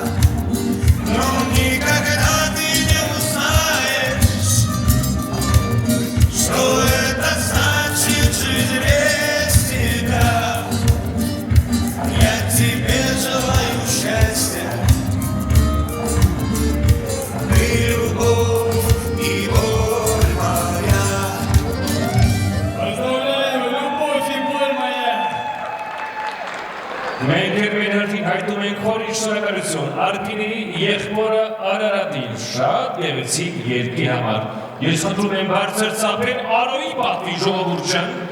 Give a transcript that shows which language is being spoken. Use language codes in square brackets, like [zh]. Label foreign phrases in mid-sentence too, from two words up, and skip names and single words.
[ru] Но никогда ты не узнаешь, что это значит жить без тебя. Я тебе желаю счастья, и любовь, и боль моя. [hy] Մենք մեր հերթին հայտում ենք խորի շնորհակալություն Արփինի եղբորը Արարատին շատ գեղեցիկ երգի համար։ Ես խնդրում եմ բարձր ծափել Արոյի պատվի ժողովուրդ ջան։